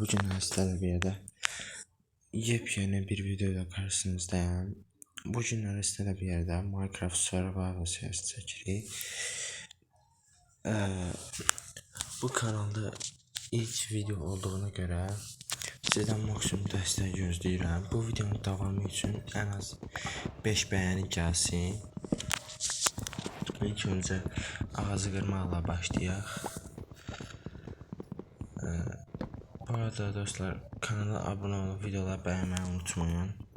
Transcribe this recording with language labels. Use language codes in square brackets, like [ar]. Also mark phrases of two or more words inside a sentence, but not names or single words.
[tr] Bugün sizlerle bir yerde yepyeni bir videoda karşınızdayım. Bugün sizlerle bir yerde Minecraft Survival serisi çekirik. Bu kanalda ilk video olduğuna göre sizden [az] maksimum dəstək gözləyirəm. Bu videonun davamı üçün en az 5 bəyəni gəlsin. [tr] İlk önce [az] ağacı qırmaqla başlayaq. [tr] Bu arada dostlar, kanala abone olup videoları beğenmeyi unutmayın.